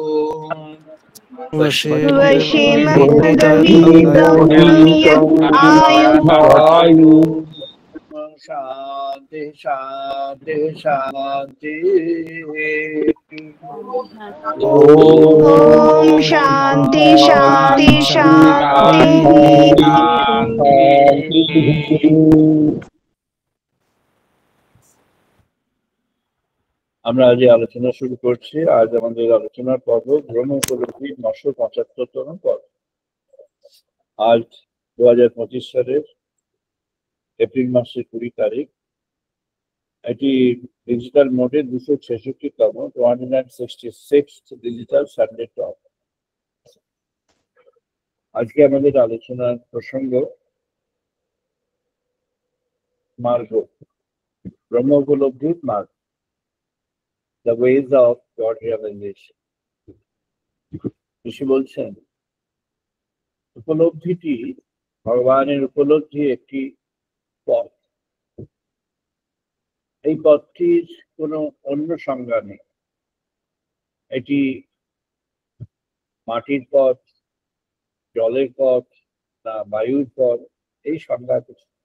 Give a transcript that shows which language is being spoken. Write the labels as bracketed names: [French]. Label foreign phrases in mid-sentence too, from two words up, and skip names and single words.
[Sanskrit] आयु शांति शांति शांति ओम शांति शांति शांति। [Bangla] আমরা আজ আলোচনা শুরু করছি। আজ আমাদের আলোচনার পর্ব ব্রহ্ম উপলব্ধির 975তম পর্ব। আজ 2025 সালের এপ্রিল মাসের 20 তারিখ। এটি ডিজিটাল মোডে 266তম 166th [English] digital Sunday talk. [Bangla] আজকে আমাদের আলোচনার প্রসঙ্গ মার্গ, ব্রহ্ম উপলব্ধির মার্গ, [English] the ways of God realization। [Bangla] ঋষি বলছেন উপলব্ধিটি ভগবানের উপলব্ধি একটি পথ। এই পথটির কোনো অন্য সংজ্ঞা নেই। এটি মাটির পথ, জলের পথ না বায়ুর পথ, এই সংজ্ঞা কিছু।